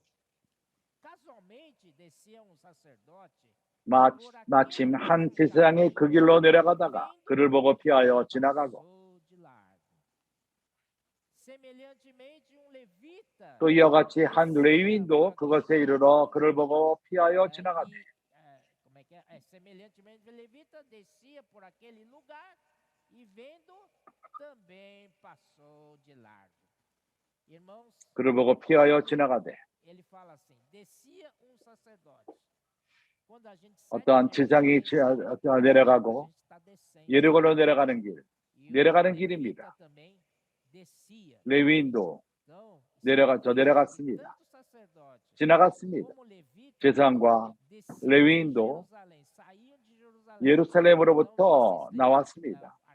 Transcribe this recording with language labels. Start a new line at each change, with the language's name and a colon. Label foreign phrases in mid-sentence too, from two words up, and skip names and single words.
Korean: 마침 한 제사장이 그 길로 내려가다가 그를 보고 피하여 지나가고 또 이와 같이 한 레위인도 그것에 이르러 그를 보고 피하여 지나가되
Portuguese: e vendo também passou de largo. Irmãos,
Korean: 그를 보고 피하여 지나가되
Portuguese: ele fala assim: descia sacerdote. Quando a gente
Korean: 어떠한 지상이 내려가고 예리고로 내려가는 길, 내려가는 길입니다. 레위인도 내려갔습니다. 지나갔습니다. 제사장과 레위인도 예루살렘으로부터 나왔습니다.